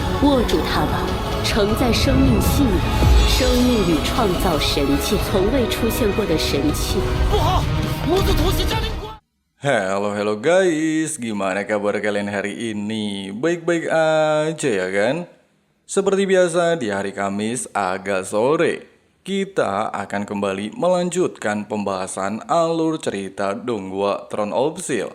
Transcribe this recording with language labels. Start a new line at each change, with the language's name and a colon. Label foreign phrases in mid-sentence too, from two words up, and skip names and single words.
Chinese: 握住它吧，承载生命信仰。生命与创造神界从未出现过的神器。不好，魔子突袭嘉陵关。
Indonesian: Halo guys, gimana kabar kalian hari ini? Baik-baik aja ya kan? Seperti biasa di hari Kamis agak sore, kita akan kembali melanjutkan pembahasan alur cerita Donghua Throne of Steel.